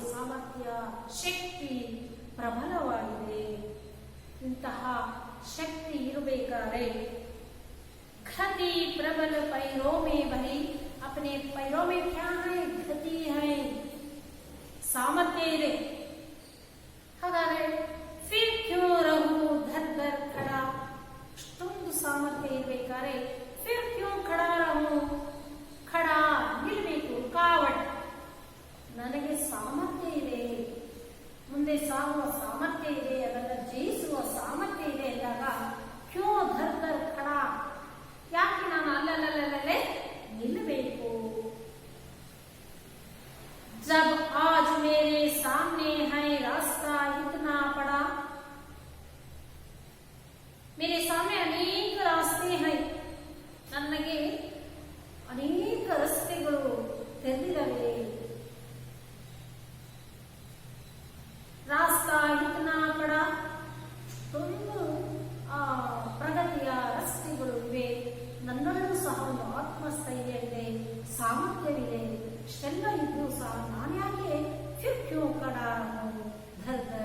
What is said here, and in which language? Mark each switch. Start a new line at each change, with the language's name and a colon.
Kannada: ಸಾಮರ್ಥ್ಯ, ಶಕ್ತಿ ಪ್ರಬಲವಾಗಿದೆ. ಇಂತಹ ಶಕ್ತಿ ಇರಬೇಕಾದ್ರೆ
Hindi: गति प्रबल पैरों में भरी, अपने पैरों में क्या है, गति है, सामर्थ्य
Kannada: ಇದೆ. ಹಾಗಾದ್ರೆ
Hindi: फिर क्यों रहूं धर धर खड़ा,
Kannada: ಅಷ್ಟೊಂದು ಸಾಮರ್ಥ್ಯ ಇರಬೇಕಾದ್ರೆ
Hindi: फिर क्यों खड़ा रहूं, खड़ा
Kannada: ನಿಲ್ಬೇಕು, ಕಾವಟ್, ನನಗೆ ಸಾಮರ್ಥ್ಯ ಇದೆ, ಮುಂದೆ ಸಾಗುವ ಸಾಮರ್ಥ್ಯ ಇದೆ, ಅದನ್ನು ಜಯಿಸುವ ಸಾಮರ್ಥ್ಯ ಇದೆ ಎಂದಾಗ
Hindi: ಕ್ಯೋ ಧರ್ ಧರ್ ಖಡಾ,
Kannada: ಯಾಕೆ ನಾನು ಅಲ್ಲಲ್ಲೇ ನಿಲ್ಲಬೇಕು.
Hindi: जब आज मेरे सामने है रास्ता इतना बड़ा, मेरे सामने अनेक रास्ते हैं,
Kannada: ನನಗೆ ಅನೇಕ ರಸ್ತೆಗಳು ತೆರೆದಿವೆ.
Hindi: ರಾಸ್ತಾ ಇತನಾ ಬಡ,
Kannada: ಒಂದು ಪ್ರಗತಿಯ ರಸ್ತೆಗಳು ಇವೆ. ನನ್ನಲ್ಲೂ ಸಹ ಒಂದು ಆತ್ಮಸ್ಥೈರ್ಯ ಇದೆ, ಸಾಮರ್ಥ್ಯವಿದೆ. ಇಷ್ಟೆಲ್ಲ ಇದ್ದು ಸಹ ನಾನು ಯಾಕೆ
Hindi: ಫಿರ್ ಕ್ಯೂ ಕಡ ಧರ್